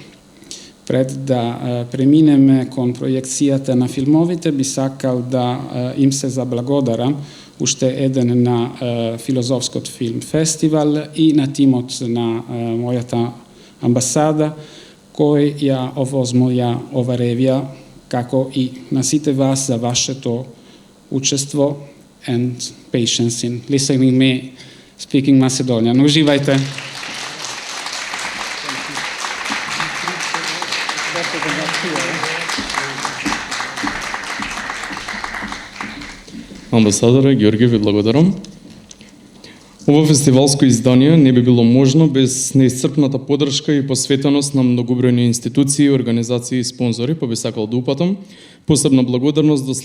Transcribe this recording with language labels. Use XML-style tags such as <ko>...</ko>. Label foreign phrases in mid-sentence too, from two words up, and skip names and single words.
<mk>Пред да преминеме кон проекцијата на филмовите, би сакал да им се заблагодарам уште еден на Филозофскот филм фестивал и на тимот на мојата амбасада, кој ја овозмолја ова ревија, како и на сите вас за вашето учество</mk> <en>and patience in listening me speaking Macedonian.</en> <mk>Уживајте. Амбасадоре Ѓорѓе, ви благодарам. Ова фестивалско издание не би било можно без неисцрпната поддршка и посветеност на многобројни институции, организации и спонзори, па би сакал да упатам посебна благодарност до</mk>